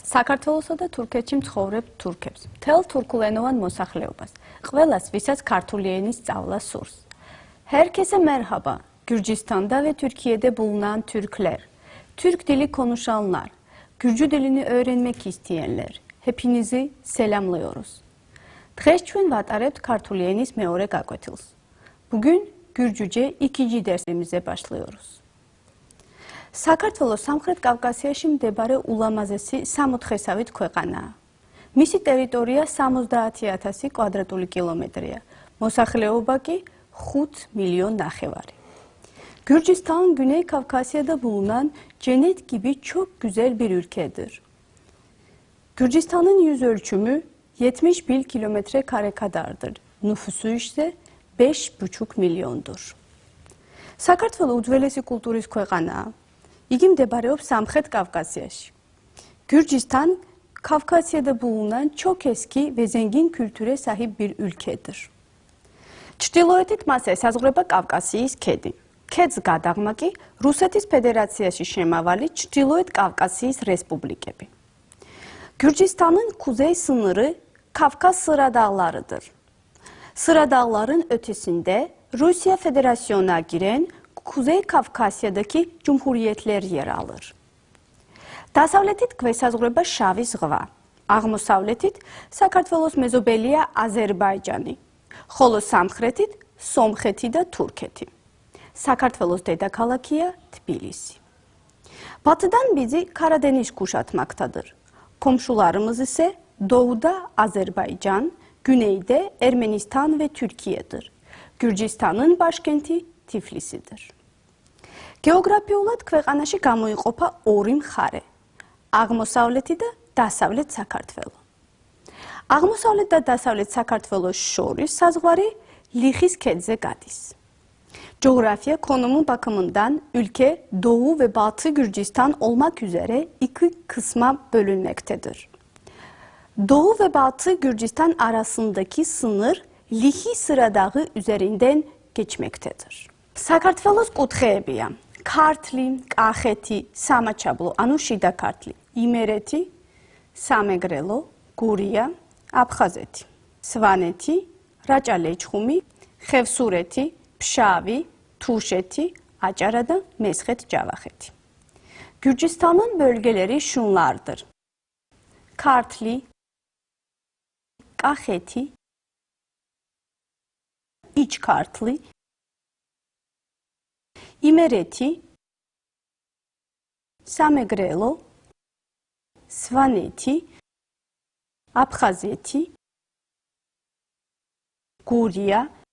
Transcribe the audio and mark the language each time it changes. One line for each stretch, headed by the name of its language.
Georgian: საქართველოსა და თურქეთში მცხოვრებ თურქებს, მთელ თურქულენოვან მოსახლეობას, ყველას, ვისაც ქართული enis სწავლა სურს.
Turkish: Herkese merhaba. Gürcistan'da ve Türkiye'de bulunan Türkler, Türk dili konuşanlar, Gürcü dilini öğrenmek isteyenler, hepinizi selamlıyoruz.
Georgian: Დღეს ჩვენ ვატარებთ ქართული ენის მეორე გაკვეთილს.
Turkish: Bugün Gürcüce ikinci dersimize başlıyoruz.
Georgian: საქართველოს სამხრეთ კავკასიაში მდებარე ულამაზესი სამოთხესავით ქვეყანაა. მისი ტერიტორია 70,000 კვადრატული კილომეტრია, მოსახლეობა კი 5 milyon nahevare.
Turkish: Gürcistan, Güney Kafkasya'da bulunan cennet gibi çok güzel bir ülkedir. Gürcistan'ın yüz ölçümü 71 kilometre kare kadardır. Nüfusu ise 5,5 milyondur.
Georgian: საქართველო უძველესი კულტურის ქვეყანაა. იგი მდებარეობს სამხრეთ კავკასიაში.
Turkish: Gürcistan, Kafkasya'da bulunan çok eski ve zengin kültüre sahip bir ülkedir.
Georgian: ჩრდილოეთით მას ესაზღვრება კავკასიის ქედი. ქედს გადაღმა კი რუსეთის ფედერაციაში შემავალი ჩრდილოეთ კავკასიის რესპუბლიკები.
Turkish: Gürcistan'ın kuzey sınırı Kafkas Sıra Dağları'dır. Sıra Dağların ötesinde Rusya Federasyonu'na giren Kuzey Kafkasya'daki cumhuriyetler yer alır.
Georgian: დასავლეთით გვესაზღვრება შავი ზღვა, აღმოსავლეთით საქართველოს მეზობელია აზერბაიჯანი, ხოლო სამხრეთით სომხეთი და თურქეთი. საქართველოს დედაქალაქია Tbilisi.
Turkish: Batıdan bizi Karadeniz kuşatmaktadır. Komşularımız ise doğuda Azerbaycan, güneyde Ermenistan ve Türkiye'dir. Gürcistan'ın başkenti Tiflis'idir.
Georgian: Geografiyულად ქვეყანაში გამოიყოფა ორი მხარე: აღმოსავლეთი და დასავლეთ საქართველო. აღმოსავლეთ და დასავლეთ საქართველოს შორის საზღვარი Lixis ქედზე გადის.
Turkish: Coğrafya konumu bakımından ülke Doğu ve Batı Gürcistan olmak üzere iki kısma bölünmektedir. Doğu ve Batı Gürcistan arasındaki sınır Lixis Sıra Dağı üzerinden geçmektedir.
Georgian: საქართველოს კუთხეებია: ქართლი, კახეთი, სამაჩაბლო, ანუ შიდა ქართლი, იმერეთი, სამეგრელო, გურია, აფხაზეთი, სვანეთი, რაჭა-ლეჩხუმი, ხევსურეთი, ფშავი, თუშეთი, აჭარა da Mesxet-Cavaxeti.
Turkish: Gürcistan'ın bölgeleri şunlardır: Kartli, Kaxeti, İç Kartli, İmereti, Samegrelo, Svaneti, Abxazeti, Guriya,